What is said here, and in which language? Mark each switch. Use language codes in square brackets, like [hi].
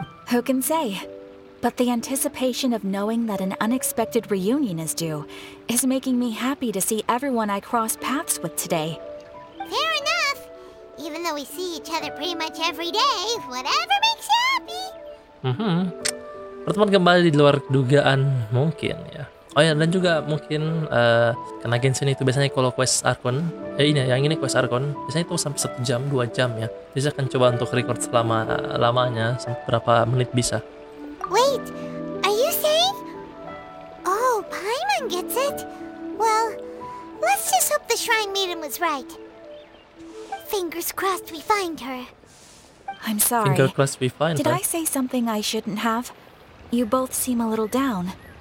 [en] Who can say? But the anticipation of knowing that an unexpected reunion is due is making me happy to see everyone I cross paths with today. Fair enough. Even though we see each other pretty much every day, whatever makes you happy. [id] Pertemuan kembali di luar dugaan mungkin ya. Oh ya, dan juga mungkin karena Genshin itu biasanya kalau quest Archon, yang ini quest Archon, biasanya itu sampai 1 jam, 2 jam ya. Jadi saya akan coba untuk record selama lamanya, sampai berapa menit bisa. [en] Wait, are you saying? Oh, Paimon gets it? Well, let's just hope the Shrine Maiden was right. Fingers crossed we find her. I'm sorry. Finger crossed we find Did her. I say something I shouldn't have? You both seem a little down.